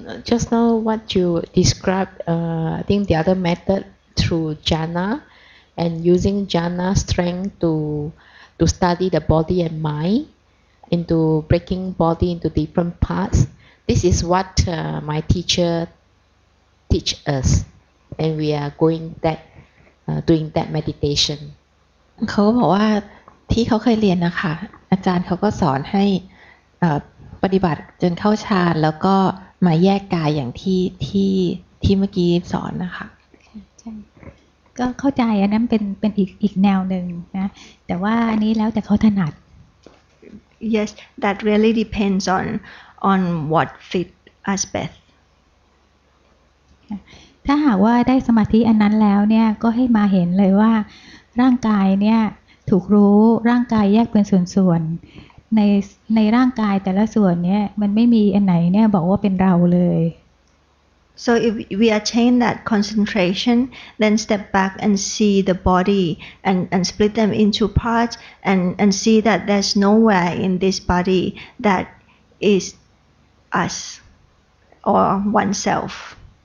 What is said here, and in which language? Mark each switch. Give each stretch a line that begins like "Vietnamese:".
English: Just now what you described, I think the other method through jhana and using jhana strength to study the body and mind into breaking body into different parts. This is what my teacher teach us, and we are doing that meditation.
Thai: เขาบอกว่าที่เขาเคยเรียนนะคะอาจารย์เขาก็สอนให้ปฏิบัติจนเข้าฌานแล้วก็มาแยกกายอย่างที่เมื่อกี้สอนนะคะ ใช่ก็เข้าใจอันนั้นเป็นอีกแนวหนึ่งนะแต่ว่าอันนี้แล้วแต่เขาถนัด
English: Yes, that really depends on what fit us best.
Thai: ถ้าหากว่าได้สมาธิอันนั้นแล้วเนี่ยก็ให้มาเห็นเลยว่าร่างกายเนี่ยถูกรู้ร่างกายแยกเป็นส่วนๆในร่างกายแต่ละส่วนเนี่ยมันไม่มีอันไหนเนี่ยบอกว่าเป็นเราเลย
English: So if we attain that concentration, then step back and see the body and split them into parts and see that there's nowhere in this body that is us or oneself.